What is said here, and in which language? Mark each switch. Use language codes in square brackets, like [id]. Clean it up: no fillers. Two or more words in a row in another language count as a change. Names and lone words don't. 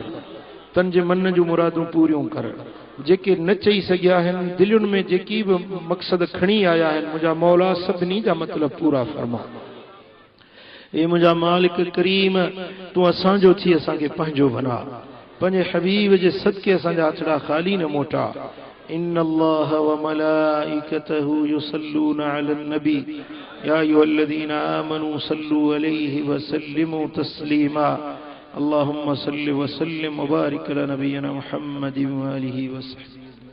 [sd] तन जे मन जूं मुरादूं पूरियूं कर। जेके न चई सघिया आहिनि दिलुनि में जेकी बि मक़सद खणी आया आहिनि मुंहिंजा मौला सभिनी जा मतिलब पूरा फरमा। ए मुंहिंजा मालिक करीम तूं असांजो थी असांखे पंहिंजो बना। पंहिंजे हबीब जे सदके असांजा हथड़ा ख़ाली न मोटा। [ar] إن الله وملائكته يصلون على النبي يا أيها الذين آمنوا صلوا عليه وسلموا تسليما. اللهم صل وسلم وبارك على نبينا محمد وآله وسلم.